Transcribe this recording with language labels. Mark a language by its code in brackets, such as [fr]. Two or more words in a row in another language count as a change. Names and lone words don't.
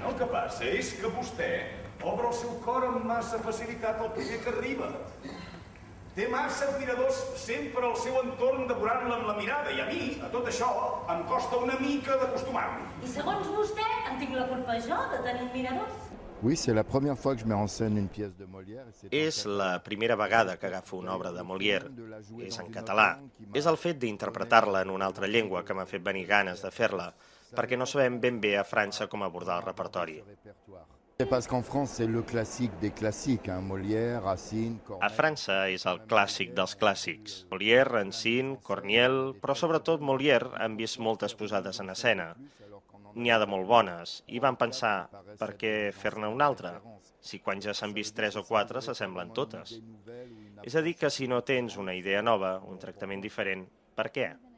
[ca] El que passa és que vostè obre el seu cor amb massa facilitat al primer que arriba. Té massa admiradors sempre al seu entorn devorant-la amb la mirada, i a mi, a tot això, em costa una mica d'acostumar-me. I segons vostè, en tinc la culpa jo de tenir admiradors? [fr] Oui, c'est la première fois que je mets en scène une pièce de Molière. [ca] És la primera vegada que agafo una obra de Molière. És en català. És el fet d'interpretar-la en una altra llengua que m'ha fet venir ganes de fer-la, perquè no sabem ben bé a França com abordar el repertori. [fr] C'est parce qu'en France, c'est le classique des classiques, Molière, Racine, Corneille. [ca] A França és el clàssic dels clàssics. Molière, Racine, Corneille, però sobretot Molière han vist moltes posades en escena. N'hi ha de molt bones, i van pensar, per què fer-ne una altra? Si quan ja s'han vist 3 o 4 s'assemblen totes. És a dir, que si no tens una idea nova, un tractament diferent, per què?